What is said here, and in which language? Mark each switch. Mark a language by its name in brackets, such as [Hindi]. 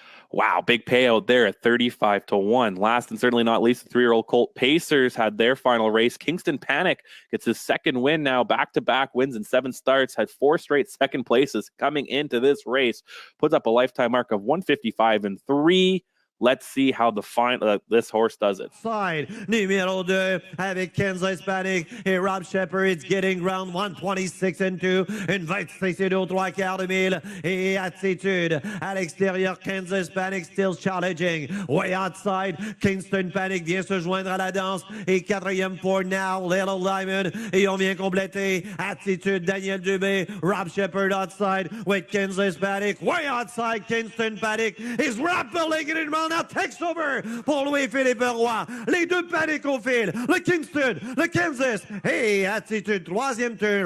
[English] Wow, big payout there at 35-1. Last and certainly not least, the 3-year-old Colt Pacers had their final race. Kingston Panic gets his 2nd win now, back-to-back wins in 7 starts, had 4 straight 2nd places coming into this race, puts up a lifetime mark of 155 and 3. Let's see how this horse does it. [French] Side, numéro 2, avec Kansas Panic et Rob Shepard. [English] It's getting round 126 and 2. [French] Une 26 et 2 3 quarts de mille. Et Attitude à l'extérieur. [English] Kansas Panic still challenging. Way outside. [French] Kingston Panic vient se joindre à la danse. Et quatrième [English] for now, [French] Little Diamond. Et on vient compléter. Attitude, Daniel Dubé. [English] Rob Shepard outside with Kansas Panic. Way outside, Kingston Panic is rapidly getting around. Now takes over [French] pour Louis-Philippe Roy. Les deux Panic au fil. Le Kingston, le Kansas. Hey, Attitude, troisième turn.